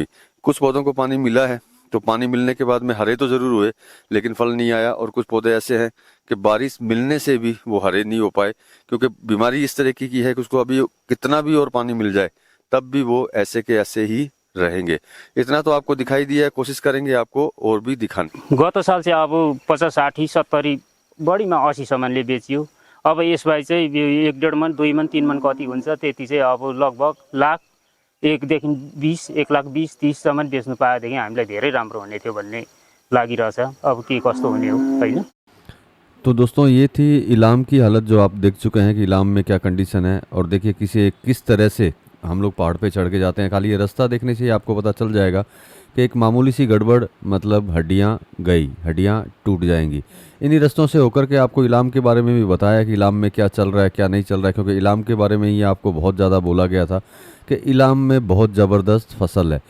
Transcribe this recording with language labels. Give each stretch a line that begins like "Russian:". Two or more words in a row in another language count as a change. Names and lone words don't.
Hindi: कुछ पौधों को पानी मिला है, तो पानी मिलने के बाद में हरे तो जरूर हुए लेकिन फल नहीं आया। और कुछ पौधे ऐसे हैं कि बारिश मिलने से भी वो हरे नहीं हो पाए, क्योंकि बीमारी इस तरीके की है कि उसको अभी कितना भी और पानी मिल जाए तब भी वो ऐसे के ऐसे ही रहेंगे। इतना तो आपको दिखाई दिया है, कोशिश करेंगे आपको और भी दिखाने।
Nepali: गत साल चाहिँ अब 50, 60, 70 बढीमा 80 सम्मले बेचियो। अब यसबाहेक चाहिँ 1.5 मन, 2 मन, 3 मन कति हुन्छ त्यति चाहिँ अब लगभग लाख 1 देखि 20, 1,20,000, 30 सम्म बेच्नु पाएदेखि हामीलाई धेरै राम्रो हुने थियो भन्ने लागिरहेछ। अब के कस्तो हुने हो हैन।
Hindi: तो दोस्तों ये थी इलाम की हालत जो आप देख चुके हैं कि इलाम में क्या कंडीशन है। और देखिए किस तरह से हम लोग पहाड़ पे चढ़ के जाते हैं। खाली ये रास्ता देखने से ही आपको पता चल जाएगा कि एक मामूली सी गड़बड़ मतलब हड्डियाँ गई, हड्डियाँ टूट जाएंगी। इन्हीं रास्तों से होकर के आपको इलाम के बारे में भी बताया कि इलाम में क्या चल रहा है क्या नहीं चल रहा है, क्योंकि इलाम के बारे में ही आपको बहुत ज़्यादा बोला गया था कि इलाम में बहुत ज़बरदस्त फसल है।